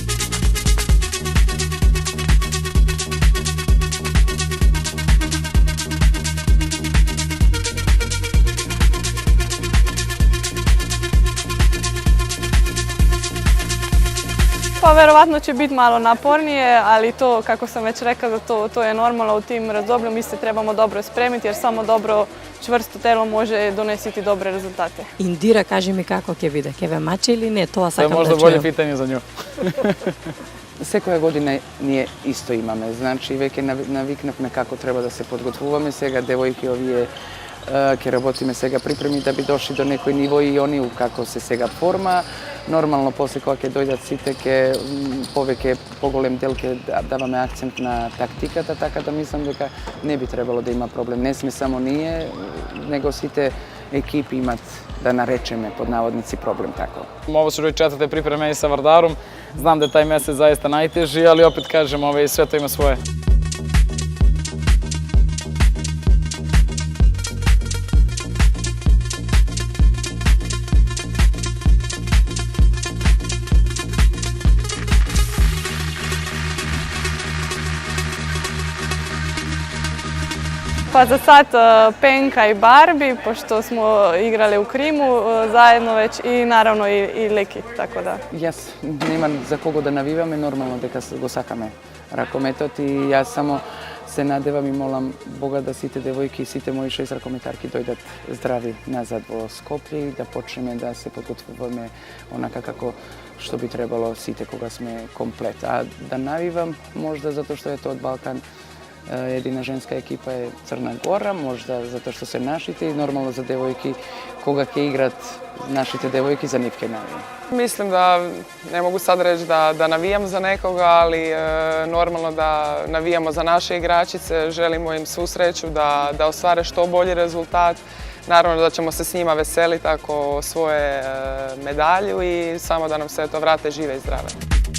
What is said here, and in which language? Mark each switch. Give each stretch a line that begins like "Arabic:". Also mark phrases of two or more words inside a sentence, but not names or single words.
Serbian: Pa verovatno će biti malo napornije, ali to, kako sam već rekla, to je normalno u tim razdoblju. Mi se trebamo dobro spremiti jer samo dobro čvrsto telo može donesiti dobre rezultate.
Macedonian: Indira, kaži mi kako ќе биде, ќе ве мачи или не, тоа сакам да чуем. To je možda bolje pitanje za nju. Секоја година ние исто имаме, значи веќе навикнавме како треба да се подготвуваме. Сега девојки овие ќе работиме сега припреми да би дошли до некој ниво и они како се сега форма. Нормално после кога ќе дојдат сите ќе повеќе поголем дел ќе даваме акцент на тактиката, така да мислам дека не би требало да има проблем. Не сме само ние, него сите екипи имат, да наречеме под наводници, проблем тако.
Serbian: Ovo su već 4. pripreme i sa Vardarom. Znam da je taj mesec zaista najteži, ali opet kažem, sve to ima svoje. Pa za sad Penka i Barbie, pošto smo igrali u Krimu zajedno već i naravno i Leki, tako da.
Macedonian: Јас немам за кого да навиваме, нормално дека го сакаме ракометот и јас само се надевам и молам Бога да сите девојки и сите мои 6 ракометарки дојдат здрави назад во Скопје и да почнеме да се подготвуваме онака како што би требало сите кога сме комплет. А да навивам можда затоа што е тоа од Балкан. Едина женска екипа е Црна Гора, можда затоа што се нашите и нормално за девојки, кога ќе играт нашите девојки, за нив ќе навијам.
Serbian: Mislim da ne mogu sad reći da navijam za nekoga, ali normalno da navijamo za naše igračice, želimo im svu sreću da ostvare što bolji rezultat. Naravno da ćemo se s njima veseliti ako osvoje medalju i samo da nam se to vrate žive i zdrave.